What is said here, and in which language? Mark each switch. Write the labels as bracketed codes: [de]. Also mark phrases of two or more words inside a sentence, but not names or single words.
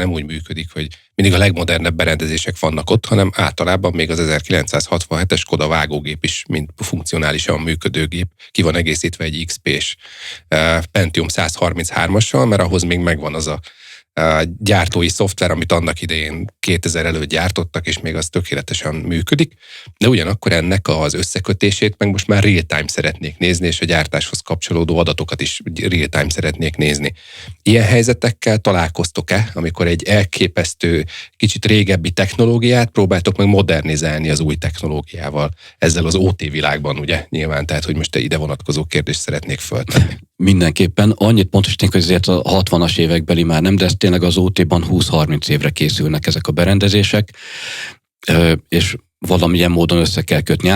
[hu] nem úgy működik, hogy mindig a legmodernebb berendezések vannak ott, hanem általában még az 1967-es Koda vágógép is, mint funkcionálisan működő gép, ki van egészítve egy XP-s Pentium 133-assal, mert ahhoz még megvan az a gyártói szoftver, amit annak idején 2000 előtt gyártottak, és még az tökéletesen működik, de ugyanakkor ennek az összekötését meg most már [en] real-time [hu] szeretnék nézni, és a gyártáshoz kapcsolódó adatokat is [en] real-time [hu] szeretnék nézni. Ilyen helyzetekkel találkoztok-e, amikor egy elképesztő, kicsit régebbi technológiát próbáltok meg modernizálni az új technológiával, ezzel az OT világban, ugye, nyilván, tehát, hogy most ide vonatkozó kérdést szeretnék föltenni. Mindenképpen. Annyit pontosítunk, hogy azért a 60-as évekbeli már nem, de ez tényleg az OT-ban 20-30 évre készülnek ezek a berendezések, és valamilyen módon össze kell kötni.